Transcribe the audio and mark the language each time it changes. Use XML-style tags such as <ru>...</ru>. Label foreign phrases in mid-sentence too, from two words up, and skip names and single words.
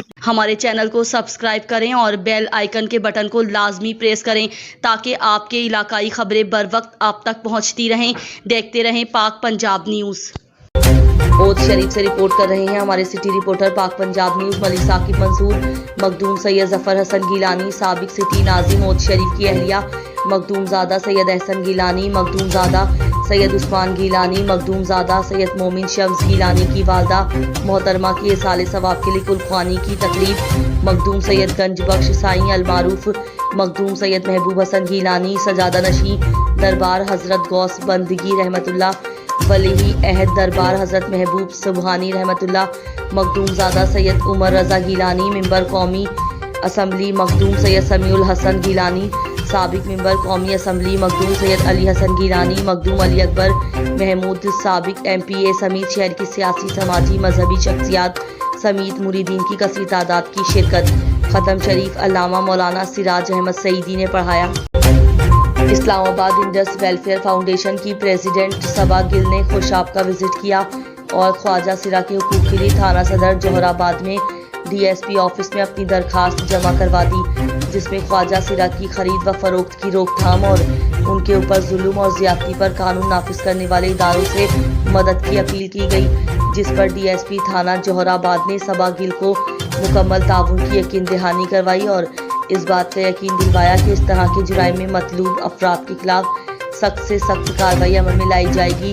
<ur>ہمارے چینل کو سبسکرائب کریں اور</ur> <en>bell icon</en> <ur>کے بٹن کو لازمی پریس کریں تاکہ آپ کے علاقائی خبریں بروقت آپ تک پہنچتی رہیں. دیکھتے رہیں پاک پنجاب نیوز۔ اوچ شریف سے رپورٹ کر رہے ہیں ہمارے</ur> <en>city reporter</en> <ur>پاک پنجاب نیوز ملک ثاقب منصور. مخدوم سید ظفر حسن گیلانی سابق سٹی ناظم اوچ شریف کی اہلیہ مخدوم زادہ سید احسن گیلانی، مخدوم زادہ سید عثمان گیلانی، مخدوم زادہ سید مومن شمس گیلانی کی والدہ محترمہ کی ایصال ثواب کے لیے قل خوانی کی تقریب. مخدوم سید گنج بخش سائیں المعروف، مخدوم سید محبوب حسن گیلانی سجادہ نشین دربار حضرت غوث بندگی رحمۃ اللہ ولی عہد دربار حضرت محبوب سبحانی رحمۃ اللہ، مخدوم زادہ سید عمر رضا گیلانی ممبر قومی اسمبلی، مخدوم سید سمیع الحسن گیلانی سابق ممبر قومی اسمبلی، مخدوم سید علی حسن گیلانی، مخدوم علی اکبر محمود سابق MPA سمیت شہر کی سیاسی سماجی مذہبی شخصیات سمیت مریدین کی کثیر تعداد کی شرکت. ختم شریف علامہ مولانا سراج احمد سعیدی نے پڑھایا. اسلام آباد انڈس ویلفیئر فاؤنڈیشن کی پریزیڈنٹ صبا گل نے خوشاب کا وزٹ کیا. اور خواجہ سرا کے حقوق کے لیے تھانہ صدر جوہرآباد میں</ur> <en>DSP office</en> <ur>میں اپنی درخواست جمع کروا دی، جس میں خواجہ سرا کی خرید و فروخت کی روک تھام اور ان کے اوپر ظلم اور زیادتی پر قانون نافذ کرنے والے اداروں سے مدد کی اپیل کی گئی، جس پر DSP تھانہ جوہرآباد نے صبا گل کو مکمل تعاون کی یقین دہانی کروائی اور اس بات کا یقین دلوایا کہ اس طرح کے جرائم میں مطلوب افراد کے خلاف سخت سے سخت کارروائی عمل میں لائی جائے گی.</ur>